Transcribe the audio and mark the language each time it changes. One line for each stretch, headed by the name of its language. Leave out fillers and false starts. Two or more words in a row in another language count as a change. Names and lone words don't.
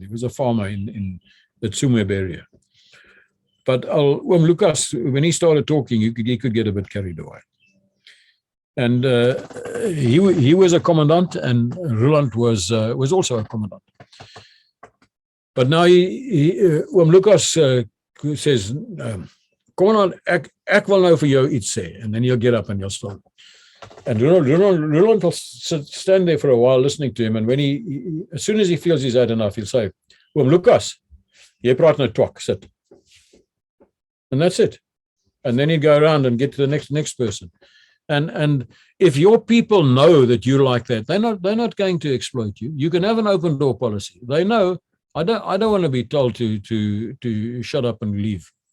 English: He was a farmer in the Tsumeb area. But Lucas, when he started talking, he could get a bit carried away. And he was a commandant, and Roland was also a commandant. But now Lucas says,
Afrikaans: "Kom aan, ek wil nou vir jou iets sê,"
English: and then he'll get up and he'll start. And Roland will stand there for a while listening to him, and when he as soon as he feels he's had enough, he'll say,
Afrikaans: "Lucas, jy praat nou twak, sit."
English: And that's it. And then he'd go around and get to the next person. And if your people know that you like that, they're not going to exploit you. You can have an open door policy. They know I don't want to be told to shut up and leave.